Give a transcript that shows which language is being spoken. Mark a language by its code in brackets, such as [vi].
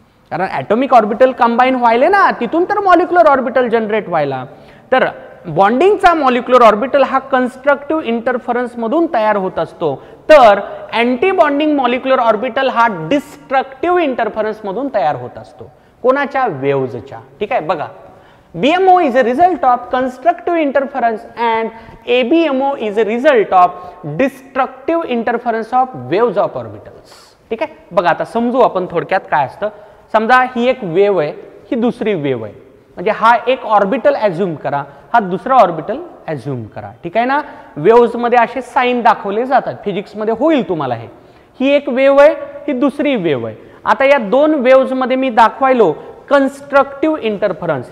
[mr] कारण atomic orbital combine व्हायले ना, तिथून तर मॉलिक्युलर ऑर्बिटल जनरेट व्हायला. तर बॉन्डिंगचा मॉलिक्युलर ऑर्बिटल हा कन्स्ट्रक्टिव्ह इंटरफरन्स मधून तयार होत असतो, तर अँटी बॉन्डिंग मॉलिक्युलर ऑर्बिटल हा डिस्ट्रक्टिव्ह इंटरफरन्स मधून तयार होत असतो. कोणाच्या? वेव्हजच्या. ठीक आहे. [en] बघा, BMO is a result of constructive interference and ABMO is a result of destructive interference of waves of orbitals. [mr] ठीक आहे. बघा आता समजू आपण थोडक्यात काय असतं. समजा ही एक वेव्ह आहे, ही दुसरी वेव्ह आहे. म्हणजे हा एक ऑर्बिटल ॲझ्युम करा, हा दुसरा ऑर्बिटल ॲझ्युम करा. ठीक आहे ना. वेव्हज मध्ये असे साइन दाखवले जातात. फिजिक्स मध्ये होईल तुम्हाला हे. ही एक वेव्ह आहे, ही दुसरी वेव्ह आहे. आता या दोन वेव्हज मध्ये मी दाखवायलो कन्स्ट्रक्टिव्ह इंटरफरन्स.